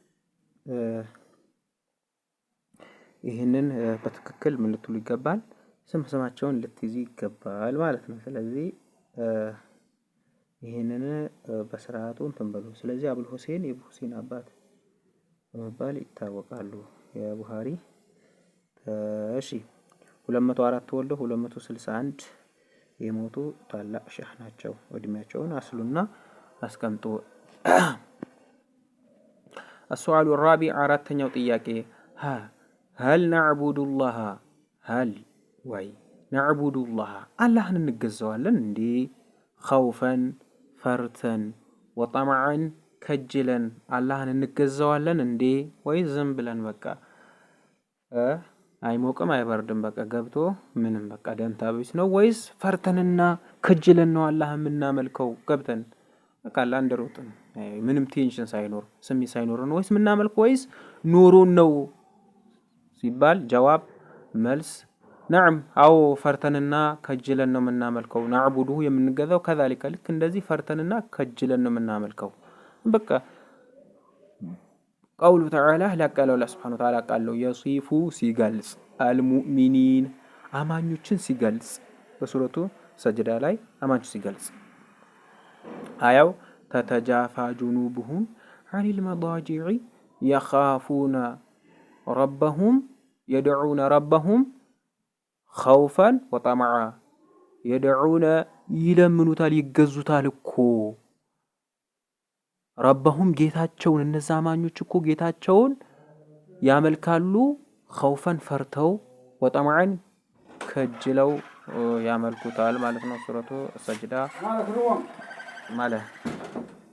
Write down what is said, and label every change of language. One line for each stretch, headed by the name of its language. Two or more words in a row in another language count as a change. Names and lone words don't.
Amharic: ይሄንን በትክክል መለቱ ሊገባል ስማቸውን ልትይዙ ይገባል ማለት ነው ስለዚህ ይሄንን በስርዓቱ ተንበሉ ስለዚህ አቡል ሁሴን የአቡ ሁሴን አባት በመባል ይታወቃሉ የቡሃሪ እሺ 204 ተወልደው 261 የሞቱ ታላቅ ሸህ ናቸው እድሜያቸውን አስሉና አስቀምጡ
Arabic: السؤال الرابع
Amharic: አራተኛው ጥያቄ
Arabic: هل نعبد الله هل نعبد الله
Amharic: አላህን እንገዛዋለን እንዴ
Arabic: خوفا فرتا وطمعا
Amharic: ከጅለን አላህን እንገዛዋለን እንዴ ወይ ዝም ብለን በቃ አይሞቅም አይበርድም በቃ ገብቶ ምንም በቃ ደንታ ቢስ ነው ወይስ ፈርተንና ከጅለን ነው አላህን የምናመልከው ገብተን በቃ ላንደሮጥን ምንም ቴንሽን ሳይኖር ስሜት ሳይኖር ነው ወይስ የምናመልከው ወይስ ኑሮን ነው ሲባል ጀዋብ መልስ نعم አው ፈርተንና ከጅለን ነው የምናመልከው نعبده የምንገዛው كذلك ልክ እንደዚህ ፈርተንና ከጅለን ነው የምናመልከው በቃ
Arabic: قوله تعالى لا قالوا الله سبحانه وتعالى قالوا يصف ሲገልጽ المؤمنين
Amharic: አማኞችን ሲገልጽ በሱረቱ ሰጅዳ ላይ አማኞችን ሲገልጽ አያው
Arabic: تتجافى جنوبهم عن المضاجع يخافون ربهم يدعون ربهم خوفا وطمعا يدعون
Amharic: ይለምኑታል ይገዙታል እኮ ረበሁም ጌታቸውን እነዛ አማኞች እኮ ጌታቸውን ያመልካሉ خوفን ፈርተው ወጠማዓን ከጅለው ያመልኩታል ማለት ነው ሱረቱ ሰጅዳ ማለት